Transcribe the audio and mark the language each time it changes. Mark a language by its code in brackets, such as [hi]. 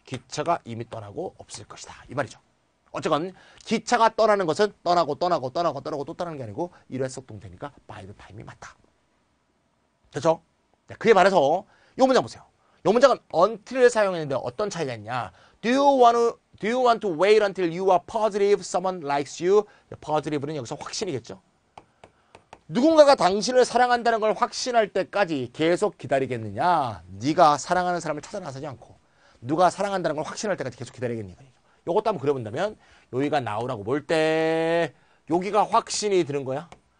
[ko] 기차가 이미 떠나고 없을 것이다. 이 말이죠. 어쨌건 기차가 떠나는 것은 떠나고 또 떠나는 게 아니고 일회성 동태니까 by the time이 맞다. 그렇죠? 그에 반해서 이 문장 보세요. 이 문장은 until을 사용했는데 어떤 차이가 있냐? [en] Do you want to wait until you are positive someone likes you? [ko] positive는 여기서 확신이겠죠. 누군가가 당신을 사랑한다는 걸 확신할 때까지 계속 기다리겠느냐? 네가 사랑하는 사람을 찾아 나서지 않고 누가 사랑한다는 걸 확신할 때까지 계속 기다리겠느냐? 요것도 한번 그려본다면 여기가 나오라고 볼 때 여기가 확신이 드는 거야.